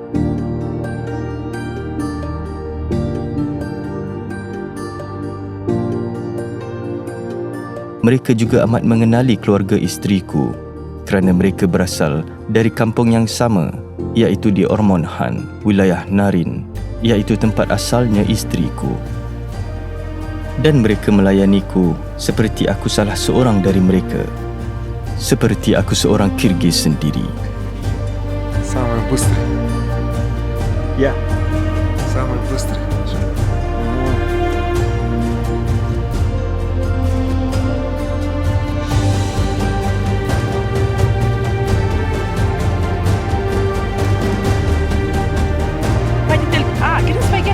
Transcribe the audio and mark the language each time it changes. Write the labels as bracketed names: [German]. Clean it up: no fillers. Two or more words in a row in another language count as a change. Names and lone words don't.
[Malay] Mereka juga amat mengenali keluarga isteriku kerana mereka berasal dari kampung yang sama, iaitu di Ormond Han, wilayah Narin, iaitu tempat asalnya isteriku. Dan mereka melayaniku seperti aku salah seorang dari mereka, seperti aku seorang Kirgiz sendiri. [Russian] Самый быстрый. [Malay] Ya. [Russian] Самый быстрый. Водитель, [Kazakh] кіріңіз бәйге?